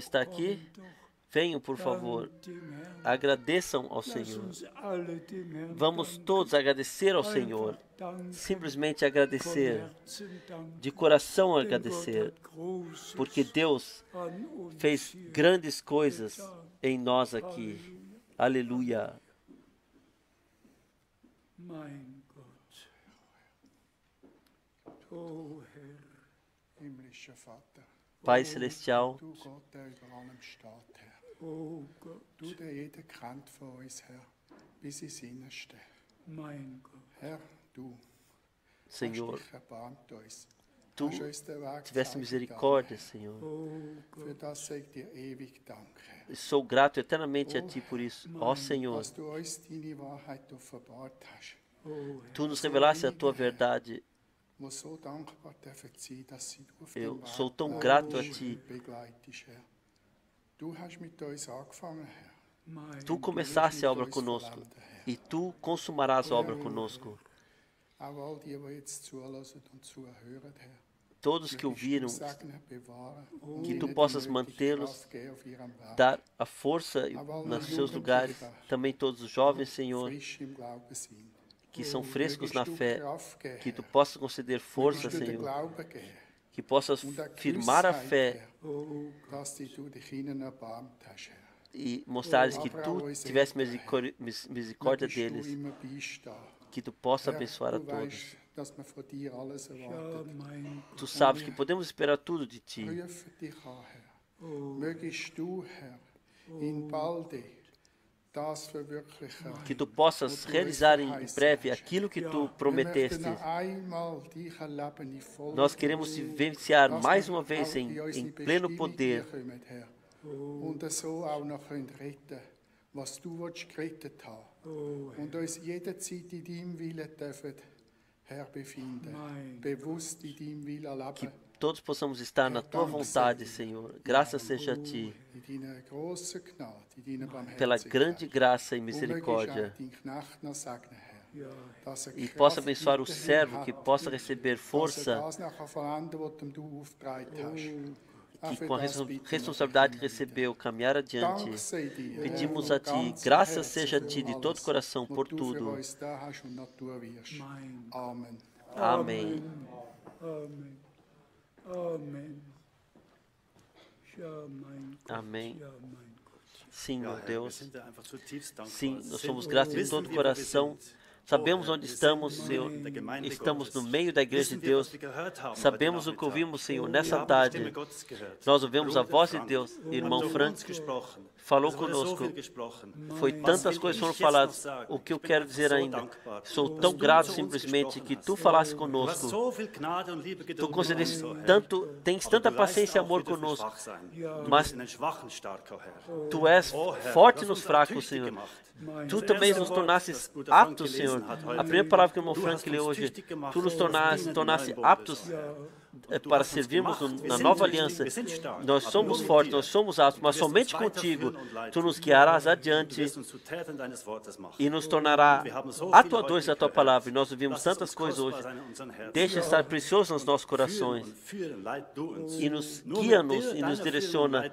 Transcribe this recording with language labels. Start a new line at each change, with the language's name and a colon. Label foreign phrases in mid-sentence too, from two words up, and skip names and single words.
Portuguese: Está aqui? Venham, por favor. Agradeçam ao Senhor. Vamos todos agradecer ao Senhor. Simplesmente agradecer. De coração agradecer. Porque Deus fez grandes coisas em nós aqui. Aleluia.
German: Mein Gott, o Herr, himmlischer Vater,
Portuguese: Pai Celestial,
German: du Gott, der über allem steht, Herr. o Gott, Du, der jeder kennt von uns, Herr, bis ins Innerste. mein Gott, Herr, du
Portuguese: Senhor,
German: hast dich erbarmt uns.
Portuguese: tu
German: Hast uns den Weg
Portuguese: tivesse
German: gezeigt,
Portuguese: misericórdia,
German: Herr.
Portuguese: Senhor. o
German: Für Gott, das sage ich dir ewig Dank, Herr.
Portuguese: Sou grato eternamente a Ti por isso. Ó Senhor,
German: Dass du uns deine Wahrheit offenbart hast, o Herr,
Portuguese: Tu nos revelaste a Tua verdade.
German: wo so dankbar dürfen sein, dass sie auf
Portuguese: Eu
German: dem Weg
Portuguese: sou tão grato a
German: uns
Portuguese: Ti.
German: begleitest, Herr. Du hast mit uns angefangen, Herr. mein
Portuguese: Tu começaste a obra conosco e Tu consumarás a obra conosco.
German: Auch all die, die jetzt zulassen und zuhören, Herr.
Portuguese: Todos que ouviram,
German: Segnen, bewahren,
Portuguese: que
German: ihnen
Portuguese: Tu
German: die
Portuguese: possas
German: nötige
Portuguese: mantê-los,
German: Kraft geben auf ihrem Weg.
Portuguese: dar a força nos seus lugares. Também todos os jovens, Senhor,
German: Frisch im Glauben sind.
Portuguese: que são frescos na
German: Mögest du
Portuguese: fé,
German: Kraft geben,
Portuguese: que Tu
German: Herr.
Portuguese: possas conceder força,
German: Mögest du den
Portuguese: Senhor,
German: Glauben geben,
Portuguese: que possas
German: und eine
Portuguese: firmar a
German: Gewissheit,
Portuguese: fé
German: Herr, dass du dich ihnen erbarmt hast, Herr.
Portuguese: e mostrar-lhes que Tu tivesse misericórdia
German: Mögest
Portuguese: deles,
German: du immer beistehen.
Portuguese: que Tu possa
German: Herr,
Portuguese: abençoar a
German: du
Portuguese: todos.
German: weißt, dass man von dir alles ja, erwartet. mein
Portuguese: Tu sabes que podemos esperar tudo de Ti.
German: Prüfe dich an, Herr. Mögest du, Herr, in balde das verwirklichen.
Portuguese: Que Tu possas realizar em breve aquilo que Tu
German: Wir
Portuguese: prometeste.
German: möchten einmal dich erleben in voller
Portuguese: Nós queremos
German: Größe,
Portuguese: vivenciar
German: dass
Portuguese: mais
German: wir
Portuguese: uma vez
German: auch
Portuguese: em
German: in unsere
Portuguese: pleno
German: Bestimmung
Portuguese: poder,
German: hineinkommen, Herr. Und so auch noch können retten, was du willst gerettet haben. Und uns jederzeit in deinem Willen dürfen, Herr, befinden. Bewusst in deinem Willen
Portuguese: que
German: leben.
Portuguese: todos possamos estar na Tua vontade, Senhor. Graças seja a Ti,
German: In deiner grossen Gnade, in deiner
Portuguese: pela
German: Barmherzigkeit.
Portuguese: grande graça e
German: Und mögest
Portuguese: misericórdia.
German: auch deinen Knecht noch segnen, Herr. ja, Dass er
Portuguese: E
German: Kraft
Portuguese: possa abençoar o
German: weiterhin
Portuguese: servo,
German: hat,
Portuguese: que possa receber
German: dass er
Portuguese: força,
German: das nachher vollenden, was du aufgetragen hast. Auch
Portuguese: que
German: für
Portuguese: com a
German: das bitten wir
Portuguese: responsabilidade
German: dich
Portuguese: que
German: immer wieder.
Portuguese: recebeu caminhar adiante.
German: Dank sei dir,
Portuguese: Pedimos
German: Herr,
Portuguese: a Ti,
German: von ganzem
Portuguese: graças
German: Herzen
Portuguese: seja a
German: für
Portuguese: Ti de todo
German: alles,
Portuguese: coração
German: was
Portuguese: por
German: du für
Portuguese: tudo.
German: uns da hast und noch tun wirst. mein Amen.
Portuguese: Amém.
German: Amen. Amen. Ja, mein Gott.
Portuguese: Amém.
German: Ja, mein Gott.
Portuguese: Sim, meu
German: Wir
Portuguese: Deus.
German: sind dir einfach zutiefst dankbar.
Portuguese: Sim, nós somos
German: Sind-
Portuguese: gratos de
German: wissen
Portuguese: todo
German: wir, wo wir
Portuguese: coração.
German: sind.
Portuguese: Sabemos
German: Oh,
Portuguese: onde
German: Herr, wir
Portuguese: estamos,
German: sind
Portuguese: Senhor.
German: in der Gemeinde
Portuguese: Estamos no
German: Gottes.
Portuguese: meio da igreja de
German: Wissen wir,
Portuguese: Deus.
German: was wir gehört haben
Portuguese: Sabemos
German: heute
Portuguese: o que
German: Nachmittag.
Portuguese: ouvimos, Senhor,
German: Wir
Portuguese: nessa
German: haben die Stimme
Portuguese: tarde.
German: Gottes gehört.
Portuguese: Nós ouvimos a
German: Bruder
Portuguese: voz de
German: Frank
Portuguese: Deus. Irmão
German: hat zu
Portuguese: Frank
German: uns gesprochen.
Portuguese: falou
German: Es wurde
Portuguese: conosco.
German: so viel gesprochen.
Portuguese: Foi
German: Was
Portuguese: tantas
German: will
Portuguese: coisas
German: ich
Portuguese: foram
German: jetzt noch
Portuguese: faladas.
German: sagen?
Portuguese: O que eu
German: Ich bin
Portuguese: quero
German: einfach
Portuguese: dizer
German: so
Portuguese: ainda?
German: dankbar,
Portuguese: Sou
German: dass
Portuguese: tão
German: du
Portuguese: grato
German: zu uns
Portuguese: simplesmente
German: gesprochen
Portuguese: que
German: hast.
Portuguese: Tu falaste
German: Du hast
Portuguese: conosco.
German: so viel Gnade und Liebe
Portuguese: Tu
German: geduldet mit
Portuguese: concedeste
German: uns, oh Herr.
Portuguese: tanto, tens
German: Aber
Portuguese: tanta
German: du weißt
Portuguese: paciência e
German: auch,
Portuguese: amor
German: wir dürfen
Portuguese: conosco.
German: schwach sein. Du
Portuguese: Mas
German: bist in den Schwachen stark, oh Herr.
Portuguese: Tu és
German: Oh Herr,
Portuguese: forte
German: du hast
Portuguese: nos
German: uns
Portuguese: fracos,
German: tüchtig
Portuguese: Senhor.
German: gemacht.
Portuguese: Tu
German: Das
Portuguese: também
German: erste
Portuguese: nos
German: Wort,
Portuguese: tornaste
German: das Bruder Frank
Portuguese: aptos,
German: gelesen
Portuguese: Senhor.
German: hat
Portuguese: A
German: heute.
Portuguese: primeira palavra que o irmão
German: Du
Portuguese: Frank
German: hast
Portuguese: leu
German: uns
Portuguese: hoje,
German: tüchtig gemacht
Portuguese: Tu nos
German: für das
Portuguese: tornaste
German: Dienen im neuen Bundes,
Portuguese: aptos
German: oh Herr.
Portuguese: para servirmos na nova aliança. Nós somos fortes, nós somos altos, mas somente contigo tu nos guiarás adiante e nos tornará atuadores da tua palavra. E nós ouvimos tantas coisas hoje. Deixa estar precioso nos nossos corações e nos guia-nos e nos direciona.